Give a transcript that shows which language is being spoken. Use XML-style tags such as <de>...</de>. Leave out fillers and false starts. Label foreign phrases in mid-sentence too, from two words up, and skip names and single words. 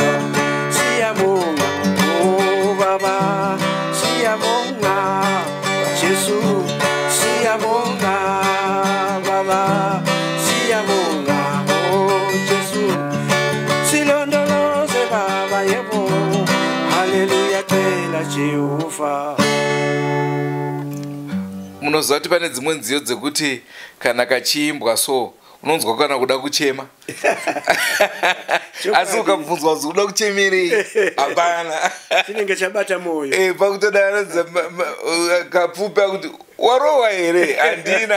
<nd>Siyabonga oh baba, siyabonga Jesu, siyabonga baba, siyabonga oh Jesu, silondoloze baba yebo, haleluya kwela Jehova.</nd> <sn>Munoziva kuti pane dzimwe nziyo dzekuti kana kachiimbwa so unonzwa kana kuda kuchema. Asi ukabvunzwa kuti uda kuchemerei, hapana. Chinenge chabata moyo. Pakutoda kapfupa kuti warowa here, handina.</sn>